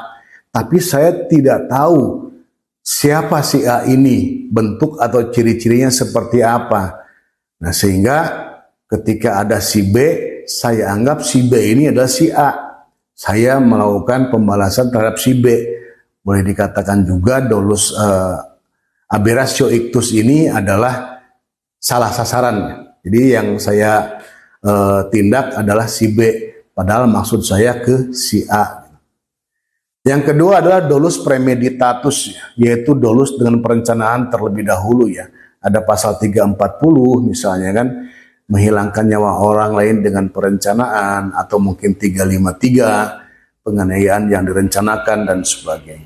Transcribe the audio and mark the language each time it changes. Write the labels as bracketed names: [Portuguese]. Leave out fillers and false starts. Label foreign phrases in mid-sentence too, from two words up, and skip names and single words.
[Indonesian] Tapi saya tidak tahu siapa si A ini, bentuk atau ciri-cirinya seperti apa. Nah, sehingga ketika ada si B, saya anggap si B ini adalah si A. Saya melakukan pembalasan terhadap si B. Boleh dikatakan juga [Latin] dolus aberratio ictus [Indonesian] ini adalah salah sasaran. Jadi yang saya tindak adalah si B, padahal maksud saya ke si A. Yang kedua adalah [Latin] dolus premeditatus, [Indonesian] yaitu dolus dengan perencanaan terlebih dahulu Ada pasal 340 misalnya kan, menghilangkan nyawa orang lain dengan perencanaan, atau mungkin 353, penganiayaan yang direncanakan dan sebagainya.